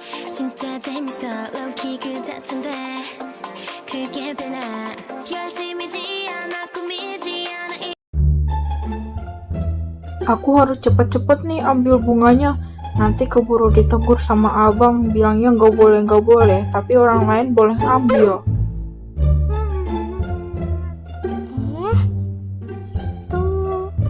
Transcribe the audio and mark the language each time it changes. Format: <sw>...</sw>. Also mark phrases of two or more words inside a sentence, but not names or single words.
<ko>진짜 재밌어 low-key 그 자체인데 그게 변화 열심이지 않아 꾸미지 않아</ko> <id>Aku harus cepet-cepet nih ambil bunganya. Nanti keburu ditegur sama abang, bilangnya nggak boleh, tapi orang lain boleh ambil. Tuh.</id>